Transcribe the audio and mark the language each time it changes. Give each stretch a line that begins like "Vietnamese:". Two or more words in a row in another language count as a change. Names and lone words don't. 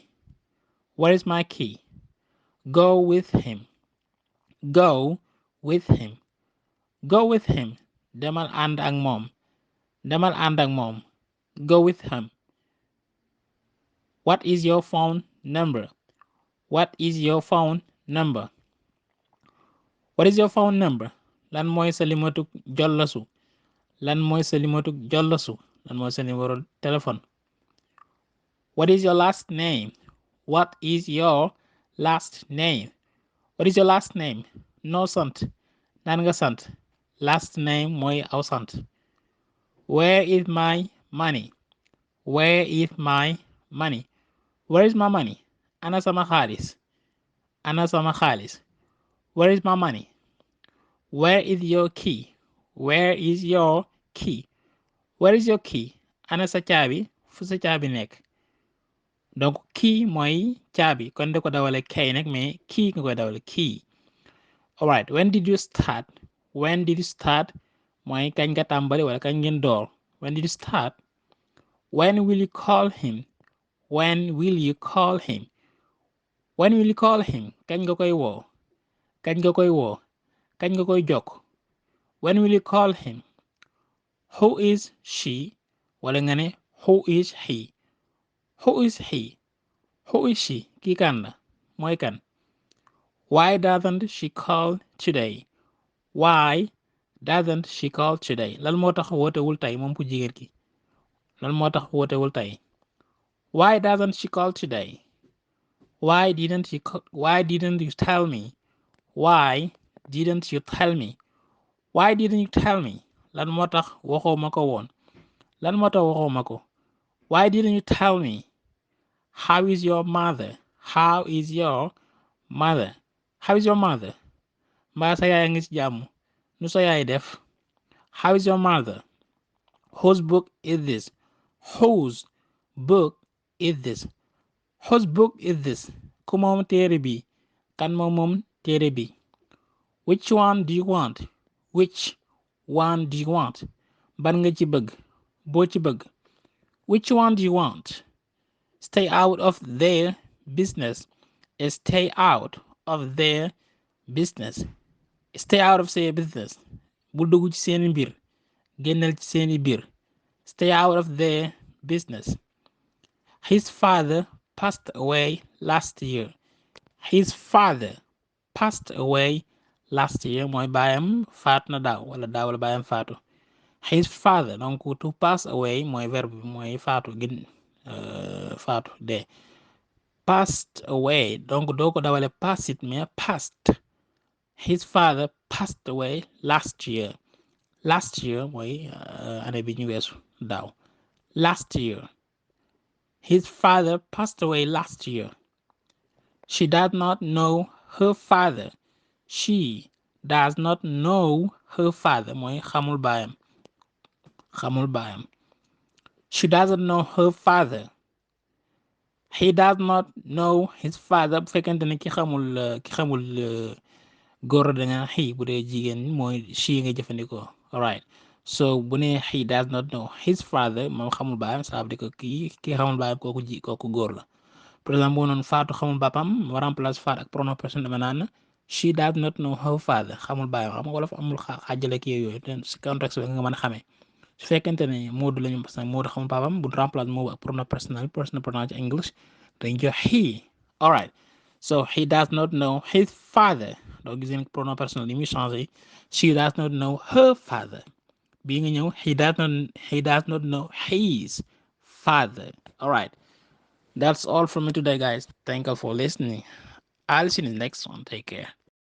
English: Where is my key? Go with him. Go with him. Go with him.
Wolof: Demal ànd ak moom. Demal ànd ak moom.
English: Go with him. What is your phone number? What is your phone number? What is your phone number?
Wolof: Lan mooy sa limatu jollasu? Lan mooy sa limatu jollasu? Lan mooy sa numéro téléphone?
English: What is your last name? What is your last name? What is your last name?
Wolof: No sant. Nan nga sant.
English: Last name
Wolof: mooy aw sant.
English: Where is my money? Where is my money? Where is my money?
Wolof: Ana sama xaalis. Ana sama xaalis.
English: Where is my money? Where is your key? Where is your key? Where is your key?
Wolof: Ana sa caabi. Fu sa caabi nekk. Donc key mooy caabi kon da ko dawale kay nag mais key nga koy dawale key.
English: Alright, when did you start? When did you start?
Wolof: Mooy kañ nga tàmbali wala kañ ngeen door.
English: When did you start? When will you call him? When will you call him? When will you call him?
Wolof: Kañ nga koy woo. Kañ nga koy woo. Kañ nga koy jokk.
English: When will you call him? Who is she? Wala nga ne who is he? Who is he? Who is she?
Wolof: Kii kan la mooy kan.
English: Why doesn't she call today? Why doesn't she call today?
Wolof: Lan moo tax wootewul tey moom ku jigéen ki. Lan moo tax wootewul tey.
English: Why doesn't she call today? Why didn't you tell me? Why didn't you tell me? Why didn't you tell me?
Wolof: Lan moo tax waxoo ma ko woon. Lan moo tax waxoo ma ko.
English: Why didn't you tell me? How is your mother? How is your mother? How is your mother?
Wolof: Mbaa sa yaay a ngi ci jàmm. Nu sa yaay def.
English: How is your mother? Whose book is this? Whose book is this? Whose book is this?
Wolof: Ku moom téere bi. Kan moom téere bi.
English: Which one do you want? Which one do you want?
Wolof: Ban nga ci bëgg. Boo ci bëgg.
English: Which one do you want? Stay out of their business. Stay out of their business. Stay out of their business.
Wolof: Bul dugg ci seeni mbir. Génnal ci seeni biir.
English: Stay out of their business. His father passed away last year. His father passed away last year
Wolof: mooy baayam faatu na daaw wala daaw la baayam faatu.
English: His father
Wolof: donc
English: to pass away
Wolof: mooy verbe bi mooy faatu faatu dee.
English: Passed away donc
Wolof: doo ko dawale
English: pass it mais passed. His father passed away last year. Last year
Wolof: mooy année bi ñu weesu daaw.
English: Last year. His father passed away last year. She does not know her father. She does not know her father
Wolof: mooy xamul baayam.
English: She doesn't know her father. He does not know his father
Wolof: bu fekkente ne ki xamul góor danga he bu dee jigéen mooy she nga jëfandikoo.
English: Alright, so
Wolof: bu ne
English: he does not know his father
Wolof: moom xamul baayam
French: ça veut dire que
Wolof: ki xamul baayam kooku góor la.
French: Par exemple
Wolof: boo noonu Fatou xamul bàppam ma remplace Fatou ak
French: pronom personnel
Wolof: dama naan
English: she does not know her father
Wolof: xamul baayam xam nga wolof amul xaajale kii yooyu te si contexte bi nga mën a xamee. Su fekkente ne Modou la ñu
French: parce que
Wolof: Modou xamul papaam bu remplace Modou ak
French: pronom personnel
Wolof: pronoun ci English dañ jox he.
English: Alright, so he does not know his father
Wolof: donc gis ngeen
French: pronom personnel
Wolof: li muy changé.
English: She does not know her father
Wolof: bii nga ñëw
English: he does not know his father. Alright, that's all from me today guys. Thank you for listening. I'll see you in the next one. Take care.